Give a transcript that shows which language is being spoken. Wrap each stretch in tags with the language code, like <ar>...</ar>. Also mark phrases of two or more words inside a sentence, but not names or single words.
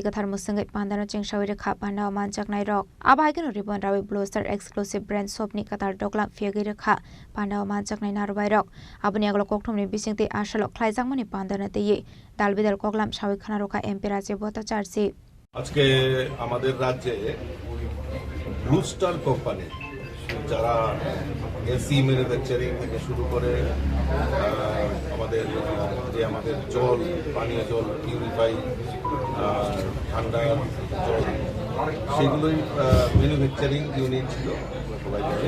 <trp>कथार मुसंगै पांडानो चेंगसावै रेखा पांडाव मानजाकनाय रक आबायगन रिबन रावै ब्लोस्टार</trp> <en>exclusive brand shop</en> <trp>कथार डगला फेगै रेखा पांडाव मानजाकनाय नारवाय रक आबनि आगलो कक्टमनि बिसिंते आशाल ख्लाइजांमनि पांडानो तेये दालबिदाल कगलाम सावै खाना रखा एमपी राजे भट्टाचार्य।</trp> <bn>আজকে আমাদের রাজ্যে ব্লু স্টার কোম্পানি যারা এসি ম্যানুফ্যাকচারিং থেকে শুরু করে আমাদের জল, পানীয় জল, পিউরিফাই, ঠান্ডা জল, সেগুলোই</bn> <en>manufacturing unit</en> <bn>ছিল সবাই জানি।</bn>